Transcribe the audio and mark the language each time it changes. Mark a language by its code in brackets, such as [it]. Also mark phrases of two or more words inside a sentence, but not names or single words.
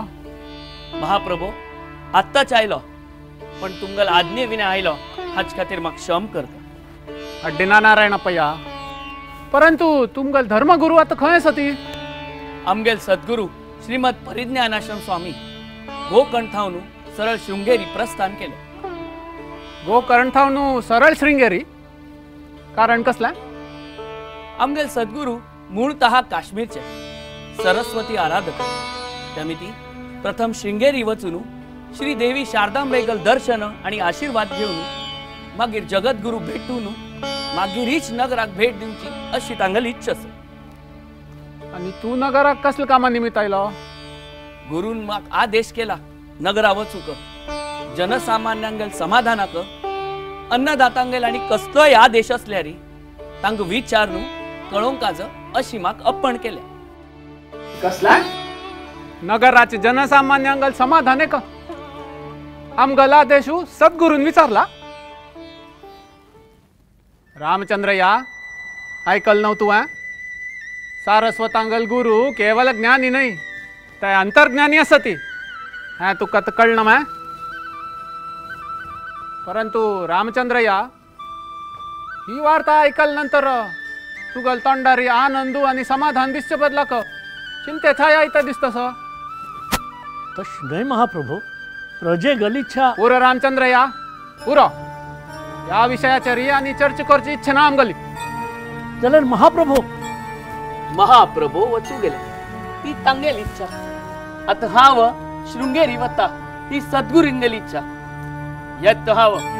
[kok] महाप्रभू आत्ताच आयलो पण तुमगल आज्ञे विना आयलो हाच खातीर म्हाका क्षम करता. अड्डिना नारायणपया परंतु तुमगल धर्मगुरू आता खंय आसा ती. आमगेल सद्गुरू श्रीमद परिज्ञानाश्रम स्वामी गोकर्णथावन सरळ शृंगेरी प्रस्थान केले. गोकर्णथावन सरळ श्रृंगेरी कारण कसला. आमगेल सद्गुरू मूळतः काश्मीरचे सरस्वती आराधक त्यामिती प्रथम श्रृंगेरी वचून श्री देवी शारदांबेगल दर्शन आणि आशीर्वाद घेऊन मागीर जगद्गुरू भेटून मागीर हीच नगराक भेट दिवची अशी तांगल इच्छा आसा. आणि तू नगराक कसल्या कामा निमित्त आयलो. गुरून म्हाका आदेश केला नगरा वचूक जनसामान्यांगल समाधानाक अन्नदातांगेल आणि कसलोय आदेश असल्यार तांकां विचारून कळोवंकाज अशी म्हाका अप्पण केल्या. कसला नगराचे जनसामान्यांगल समाधान का आमगल आदेश सद्गुरून विचारला. रामचंद्रया ऐकल नव्ह तू. सारस्वतांगल गुरु केवल ज्ञानी नाही ते अंतर्ज्ञानी असती. हाँ तुका तर कळना मा. परंतु रामचंद्रया ही वार्ता ऐकल नंतर तुगल तोंडारी आनंदू आणि समाधान दिसचे बदलाक चिंते थाय आयता दिसतस तश नाही महाप्रभू प्रजे गलिच्छा पुर रामचंद्र या पुरो या विषयाचेर आणि चर्चा करची इच्छा ना आमगली जाल्यार महाप्रभू महाप्रभू वचू गेले ती तांगेल इच्छा आता हाव शृंगेरी वता ही सद्गुरूंगेली इच्छा येत हाव